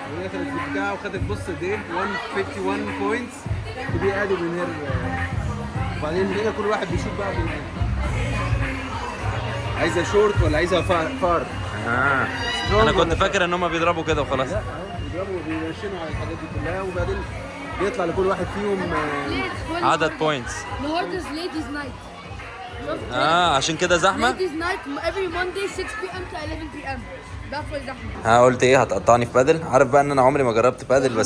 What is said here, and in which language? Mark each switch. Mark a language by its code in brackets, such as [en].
[ar] وهي خدت البتاع وخدت بص دي 151 بوينتس، ودي ادي من هنا. وبعدين هنا كل واحد بيشوف بقى عايزها شورت ولا عايزها فار. أنا كنت فاكر إن هم بيضربوا كده وخلاص. لا بيضربوا وبيرشنوا على الحاجات دي كلها، وبعدين بيطلع لكل واحد فيهم عدد بوينتس. النهارده [en] ladies night. [ar] عشان كده زحمة. [en] Ladies night every Monday 6 p.m. to 11 p.m. That's why [ar] زحمة. [en] قلت ايه هتقطعني في بادل؟ عارف بقى ان انا عمري ما جربت بادل، بس